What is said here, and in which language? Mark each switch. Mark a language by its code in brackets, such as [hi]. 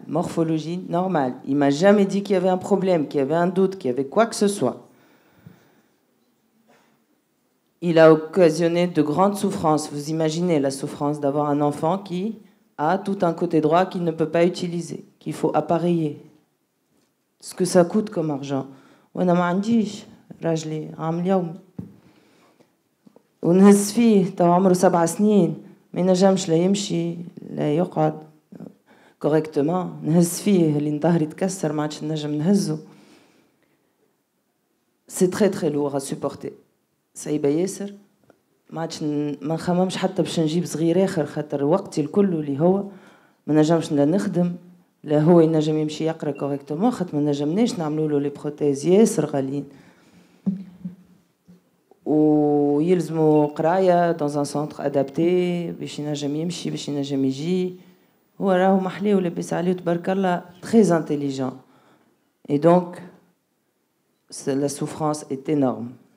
[fr] Morphologie normale. Il ne m'a jamais dit qu'il y avait un problème, qu'il y avait un doute, qu'il y avait quoi que ce soit. Il a occasionné de grandes souffrances. Vous imaginez la souffrance d'avoir un enfant qui a tout un côté droit qu'il ne peut pas utiliser, qu'il faut appareiller. Ce que ça coûte comme argent. [ar] وانا ما عنديش راجلي عام اليوم ونهز فيه تو عمره 7 سنين ما ينجمش لا يمشي لا يقعد كوريكتومون نهز فيه اللي ظهري تكسر ما عادش نجم نهزه. [fr] C'est très très lourd à supporter. [ar] صعيبة ياسر ما عادش ما نخممش حتى باش نجيب صغير اخر خاطر وقتي الكل اللي هو ما نجمش لا نخدم لا هو ينجم يمشي يقرا كوريكتومون خاطر ما نجمناش نعملوا له لي بروتيز ياسر غاليين ويلزموا قرايه [fr] dans un centre adapté [ar] باش ينجم يمشي باش ينجم يجي هو راهو محلي ولاباس عليه تبارك الله [fr] très intelligent et donc la souffrance est énorme.